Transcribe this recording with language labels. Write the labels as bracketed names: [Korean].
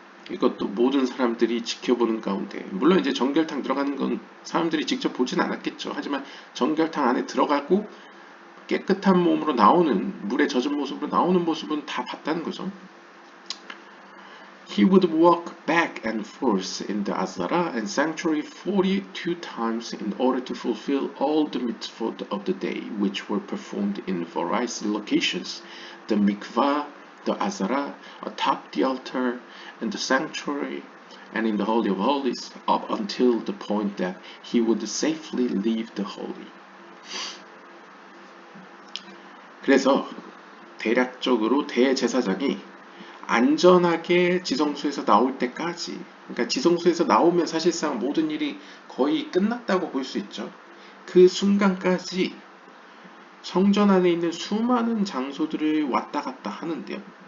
[Korean] 이것도 모든 사람들이 지켜보는 가운데, 물론 이제 정결탕 들어가는 건 사람들이 직접 보진 않았겠죠. 하지만 정결탕 안에 들어가고 깨끗한 몸으로 나오는, 물에 젖은 모습으로 나오는 모습은 다 봤다는 거죠. [English] He would walk back and forth in the Azara and sanctuary 42 times in order to fulfill all the mitzvot of the day, which were performed in various locations, the mikvah, the Azara, atop the altar, and the sanctuary, and in the Holy of Holies, up until the point that he would safely leave the Holy. [Korean] 그래서 대략적으로 대제사장이 안전하게 지성소에서 나올 때까지, 그러니까 지성소에서 나오면 사실상 모든 일이 거의 끝났다고 볼 수 있죠. 그 순간까지 성전 안에 있는 수많은 장소들을 왔다 갔다 하는데요.